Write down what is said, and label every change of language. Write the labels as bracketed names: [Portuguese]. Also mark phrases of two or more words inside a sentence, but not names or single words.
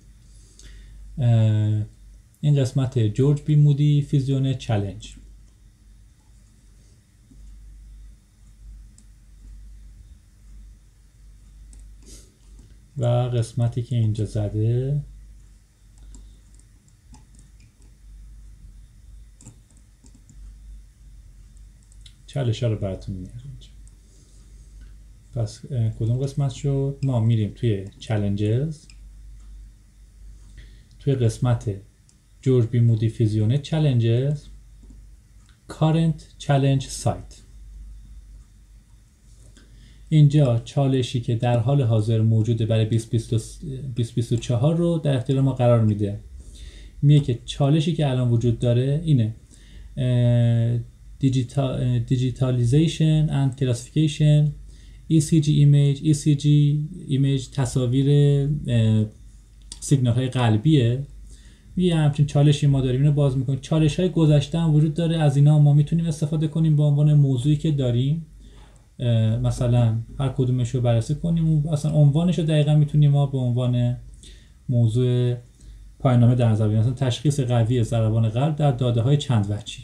[Persian] این قسمت جورج بی مودی فیزیونت چالنج و قسمتی که اینجا زده چالش ها رو براتون میاره اینجا. پس کدوم قسمت شد؟ ما میریم توی چالنجز، توی قسمت جورج بی مودی فیزیونت چالنجز [English] current challenge site. [Persian] اینجا چالشی که در حال حاضر موجوده برای 2024 رو در اختیار ما قرار میده. میگه که چالشی که الان وجود داره اینه: [English] digitalization and classification ECG image [Persian] تصاویر سیگنال های قلبیه. یه همچین چالشی ما داریم، اینو باز میکنیم. چالش های گذشته هم وجود داره، از اینا ما میتونیم استفاده کنیم به عنوان موضوعی که داریم، مثلا هر کدومش رو بررسی کنیم، اصلا عنوانش رو دقیقا میتونیم ما به عنوان موضوع پایان‌نامه در نظر بگیریم، مثلا تشخیص قوی ضربان قلب در داده های چند وجهی.